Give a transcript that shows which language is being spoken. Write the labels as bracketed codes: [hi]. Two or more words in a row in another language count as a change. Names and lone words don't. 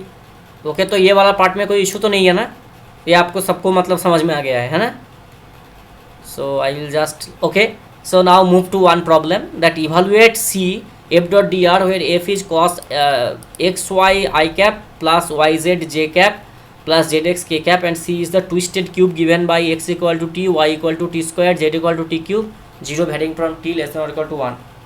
[hi] ओके, तो ये वाला पार्ट में कोई इशू तो नहीं है ना? ये आपको सबको मतलब समझ में आ गया है ना? [en] so I will just, okay, so now move to one problem that evaluate C f dot dr where f is cos xy I cap plus yz j cap plus zx k cap, and C is the twisted cube given by x equal to t, y equal to t square, z equal to t cube, 0 varying from t less than or equal to 1.